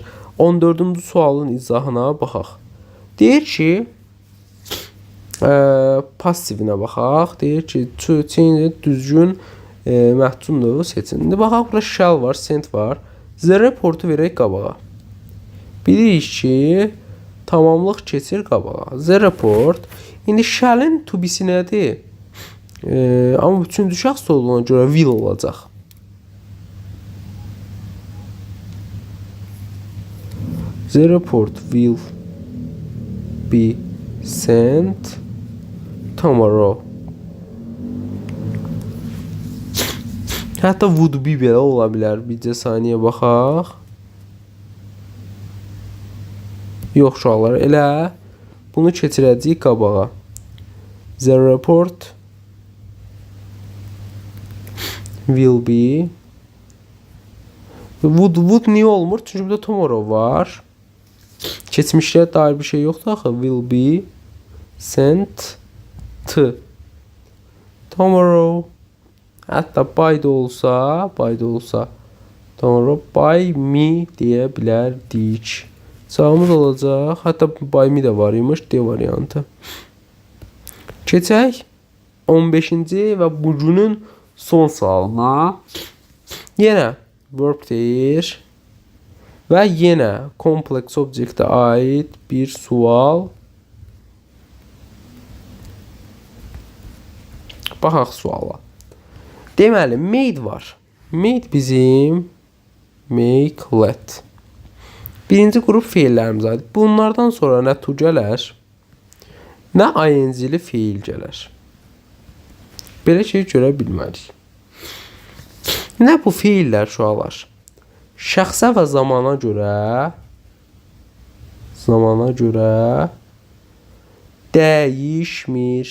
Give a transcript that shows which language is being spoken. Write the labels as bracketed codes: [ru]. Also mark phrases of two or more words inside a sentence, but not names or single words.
[az] 14-cü sualın izahına baxaq. Deyir ki, pasivinə baxaq. Deyir ki, düzgün məhdud növü seçin. İndi baxaq, burada shall var, send var. [en] The reportu [az] verək qabağa. Bilirik ki, tamamlıq keçir qabağa. [en] The report. [az] İndi shall-in [en] to be- [az] si nədir? Amma üçüncü şəxs olduğuna görə will olacaq. [en] The report will be sent tomorrow. [az] Hətta [en] would be [az] belə ola bilər. Bircə saniyə baxaq. Yox uşaqlar, elə bunu keçirəcəyik qabağa. [en] The report will be would [az] niyə olmur? Çünki burada tomorrow var. Keçmişliyə dair bir şey yoxdur axı. [en] Will be sent to tomorrow. [az] Hətta by da olsa [en] tomorrow by me [az] deyə bilərdik. Cavabımız olacaq. Hətta [en] by me [az] də var imiş. D variantı. Keçək 15-ci və bugünün son sualına. Yenə verb deyir. Və yenə complex objektə aid bir sual. Baxaq suala. Deməli, made var. Made bizim [en] make, let. [az] Birinci qrup feillərimiz aid. Bunlardan sonra nə to gələr, nə ing-li feil gələr. Belə şey görə bilmərik. Nə bu feillər uşaqlar? Şəxsə və zamana görə dəyişmir.